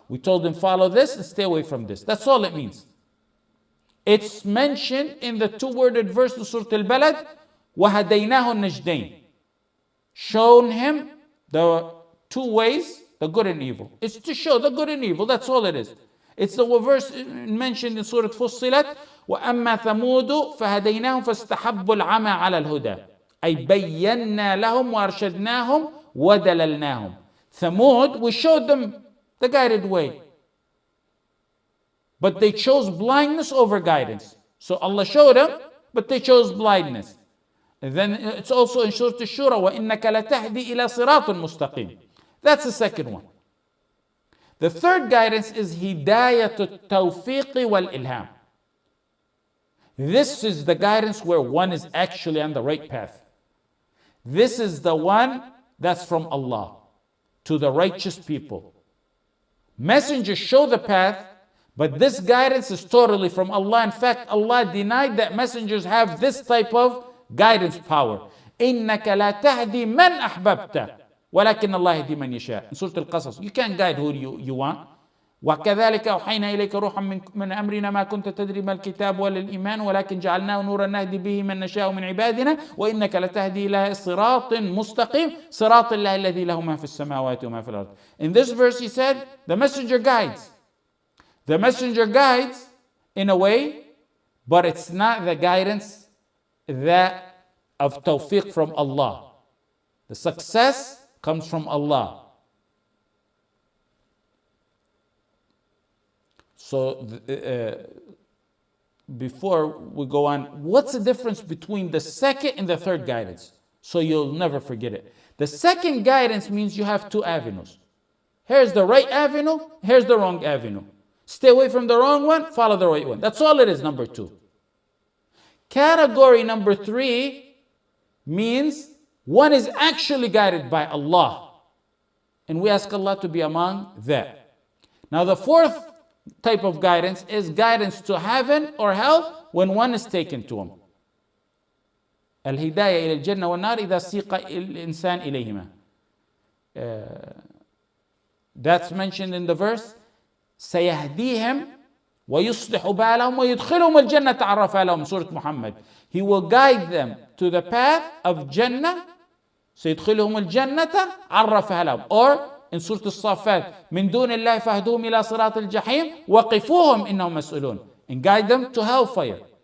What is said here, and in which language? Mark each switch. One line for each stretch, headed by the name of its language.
English: We told him follow this and stay away from this. That's all it means. It's mentioned in the 2-worded verse of Surah Al-Balad,
Arabic: وَهَدَيْنَاهُ النَّجْدَيْنِ.
English: Shown him the 2 ways, the good and evil. It's to show the good and evil, that's all it is. It's the verse mentioned in Surah Fussilat,
Arabic: وَأَمَّا ثَمُودُ فَهَدَيْنَاهُمْ فَاسْتَحَبُّوا الْعَمَى عَلَى الْهُدَى أي بَيَّنَّا لَهُمْ وَأَرْشَدْنَاهُمْ وَدَلَلْنَاهُم.
English: Thamud, we showed them the guided way. But they chose blindness over guidance. So Allah showed them, but they chose blindness. And then it's also in Surah Ash-Shura,
Arabic: وَإِنَّكَ لَتَهْدِي إِلَى صِرَاطٍ مُسْتَقِيمٍ.
English: That's the second one. The third guidance is Hidayatul Tawfiq wal Ilham. This is the guidance where one is actually on the right path. This is the one that's from Allah to the righteous people. Messengers show the path, but this guidance is totally from Allah. In fact, Allah denied that messengers have this type of guidance power.
Arabic: إنك لا تهدي من أحببت ولكن الله يهدي من يشاء.
English: In Surah Al-Qasas, you can't guide who you want.
Arabic: وكذلك أوحينا إليك روحا من أمرنا ما كنت تدري ما الكتاب ولا الإيمان ولكن جعلناه نورا نهدي به من نشاء من عبادنا وإنك لتهدي إلى صراط مستقيم صراط الله الذي له ما في السماوات وما في الأرض.
English: In this verse he said the messenger guides. The messenger guides in a way, but it's not the guidance that of tawfiq from Allah. The success comes from Allah. So before we go on, what's the difference between the second and the third guidance? So you'll never forget it. The second guidance means you have two avenues. Here's the right avenue, here's the wrong avenue. Stay away from the wrong one, follow the right one. That's all it is, number two. Category number three means one is actually guided by Allah. And we ask Allah to be among that. Now the fourth type of guidance is guidance to heaven or hell when one is taken to him.
Arabic: الهداية إلى الجنة والنار إذا سيق الإنسان إليهما.
English: That's mentioned in the verse.
Arabic: سيهديهم ويصلح بالهم ويدخلهم الجنة عرفها لهم.
English: Surah Muhammad. He will guide them to the path of Jannah.
Arabic: سيدخلهم الجنة عرفها لهم.
English: Or in Surah Al-Saffat,
Arabic: من دون الله فاهدوهم إلى صراط الجحيم وقفوهم إنهم مسؤولون.
English: And guide them to hellfire.